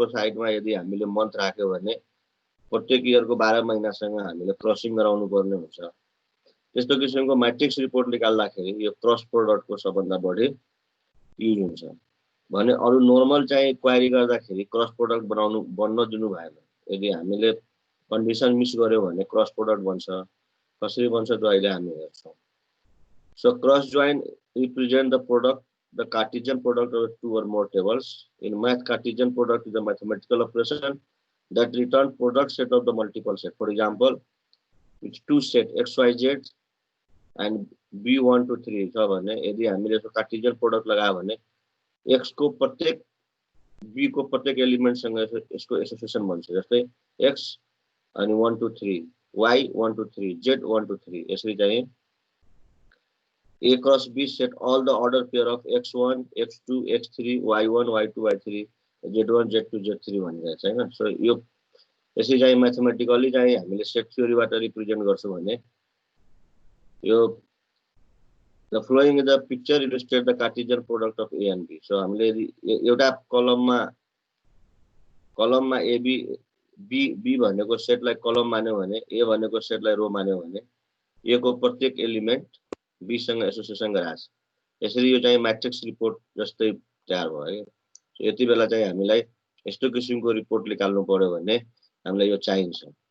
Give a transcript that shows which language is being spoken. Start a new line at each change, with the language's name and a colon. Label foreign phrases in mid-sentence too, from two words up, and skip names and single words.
Nepali: साइडमा यदि हामीले मन्थ राख्यो भने प्रत्येक इयरको 12 महिनासँग हामीले क्रसिङ गराउनु पर्ने हुन्छ त्यस्तो किसिमको
English: matrix report
Nepali: निकाल्दाखेरि यो
English: cross productको
Nepali: सबभन्दा बढी युज हुन्छ भने अरु नर्मल चाहिँ क्वेरी गर्दाखेरि
English: cross product
Nepali: बन्न दिनु भएन यदि हामीले
English: condition miss
Nepali: गर्यो भने
English: cross product
Nepali: बन्छ कसरी बन्छ त अहिले हामी हेर्छौं
English: so cross join represent the Cartesian product of two or more tables. In math, Cartesian product is a mathematical operation that returns product set of the multiple set. For example, it's two set x, y, z and b1 to 3
Nepali: छ भने यदि हामीले यसको कार्टेसियन प्रोडक्ट लगायो भने x को प्रत्येक b को प्रत्येक एलिमेन्ट सँग यसको एसोसिएसन बन्छ जस्तै x अनि 1 to 3 y 1 to 3 z 1 to 3 यसरी चाहिँ
English: A cross B set all the order pair of x1, x2, x3, y1, y2, y3, z1, z2, z3
Nepali: भनिरहेछ हैन सो यो यसै चाहिँ म्याथमेटिकली चाहिँ हामीले
English: set theoryबाट
Nepali: रिप्रेजेन्ट गर्छौं भने यो
English: the following is the picture illustrate the Cartesian product of A and B so
Nepali: हामीले एउटा कलममा AB B भनेको सेटलाई कलम मान्यो भने A भनेको सेटलाई रो मान्यो भने A को प्रत्येक एलिमेन्ट B सँग एसोसिएसन गराछ यसरी यो चाहिँ
English: matrix report
Nepali: जस्तै तयार भयो यति बेला चाहिँ हामीलाई यस्तो किसिमको रिपोर्ट निकाल्नु पर्यो भने हामीलाई यो चाहिन्छ